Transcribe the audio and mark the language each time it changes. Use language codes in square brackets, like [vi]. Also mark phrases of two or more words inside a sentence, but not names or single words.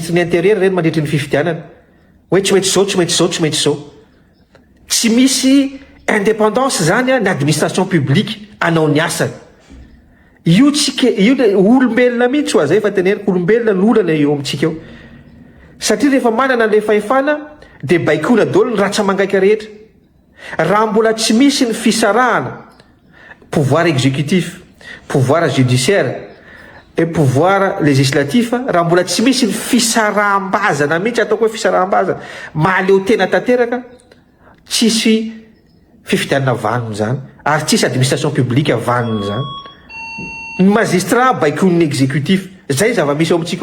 [mg] ny intérieur reny mandritry ny fifidianana hoe tsy maintsy zao tsy maintsy zao tsy maintsy zao tsy misy indépendance zany ny [fr] administration publique [mg] anao ny asany io olombelona mihitsy ho azay fa teneniko olombelona ny olana eo amintsika eo satria rehefa manana le fahefana dia baikona daholo ny ratsa mangaika rehetra raha mbola tsy misy ny fisarahana [fr] pouvoir exécutif pouvoir judiciaire et pouvoir législatif [mg] raha mbola tsy misy ny fisaraham-bazana mihitsy ataoko hoe fisaraham-bazana mahaleo tena tanteraka tsisy fifidianana vanony zany ary tsisy [fr] administration publique [mg] vanony zany ny magistrat baikon'ny exécutif zay zava-misy ao amintsika ao